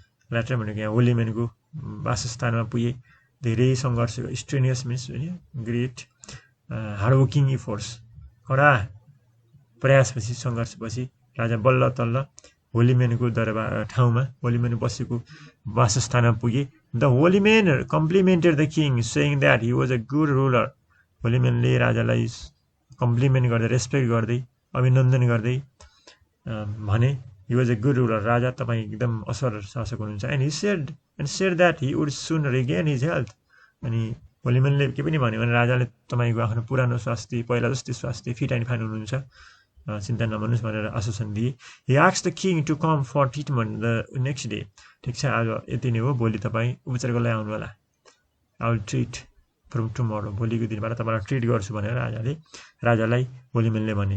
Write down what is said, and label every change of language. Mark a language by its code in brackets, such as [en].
[ne] Latter भनेको यहाँ होली म्यानको वासस्थानमा पुगे। धेरै सङ्घर्ष, स्ट्रेनियस मिन्स होइन ग्रेट हार्डवर्किङ इफोर्ट्स, कडा प्रयासपछि, सङ्घर्षपछि राजा बल्ल तल्ल होली म्यानको दरबार ठाउँमा, होली म्यान बसेको वासस्थानमा पुगे। [en] The holy man complimented the king saying that he was a good ruler. [ne] Holi म्यानले राजालाई कम्प्लिमेन्ट गर्दै, रेस्पेक्ट गर्दै, अभिनन्दन गर्दै भने [en] he was a good ruler, [ne] राजा तपाईँ एकदम असल शासक हुनुहुन्छ। [en] And he said that he would soon regain his health. [ne] अनि होली म्यानले के पनि भन्यो भने राजाले तपाईँको आफ्नो पुरानो स्वास्थ्य, पहिला जस्तै स्वास्थ्य, फिट एन्ड फाइन हुनुहुन्छ, चिन्ता नमान्नुहोस् भनेर आश्वासन दिए। [en] He asked the king to come for treatment the next day. [ne] ठिक छ, आज यति नै हो, भोलि तपाईँ उपचारको लागि आउनु होला। [en] I will treat from tomorrow, [ne] भोलिको दिनबाट तपाईँलाई ट्रिट गर्छु भनेर राजालाई होली म्यानले भने।